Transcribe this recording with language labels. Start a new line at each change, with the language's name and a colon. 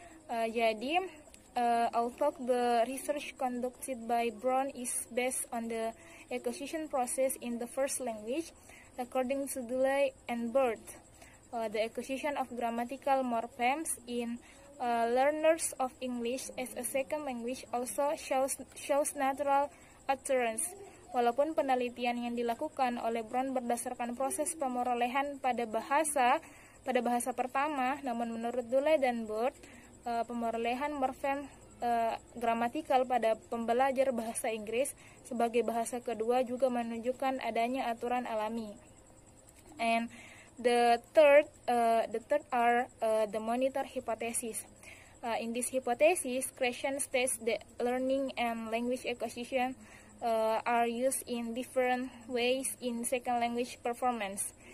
English: Jadi although the research conducted by Brown is based on the acquisition process in the first language, according to Duley and Bird, the acquisition of grammatical morphemes in learners of English as a second language also shows natural utterance.
Indonesian: Walaupun penelitian yang dilakukan oleh Brown berdasarkan proses pemerolehan pada bahasa pertama, namun menurut Duley dan Bird, pemerolehan morfem gramatikal pada pembelajar bahasa Inggris sebagai bahasa kedua juga menunjukkan adanya aturan alami.
English: And the third are the monitor hypothesis. In this hypothesis, Creation states that learning and language acquisition are used in different ways in second language performance.